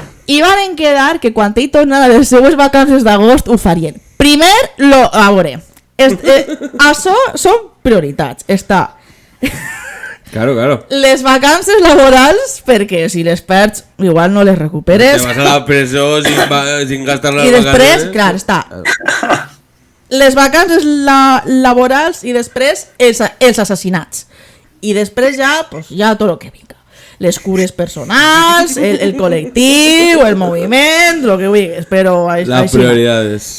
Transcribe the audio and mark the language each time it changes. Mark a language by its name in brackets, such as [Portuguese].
[Catalan] I van quedar que quan ell tornava de les seues vacances d'agost ho farien. Primer, a veure, això són prioritats. Està... [Spanish] Claro. [Catalan] Les vacances laborals, perquè si les perds igual no les recuperes. [Spanish] Te vas a la presó sin gastar las vacaciones. [Catalan] I després, clar, està les vacances laborals i després els assassinats. I després ja, pues, ja tot el que vinga. Les cures personals, el col·lectiu, el moviment, el que vulguis, però [Spanish] les prioridades.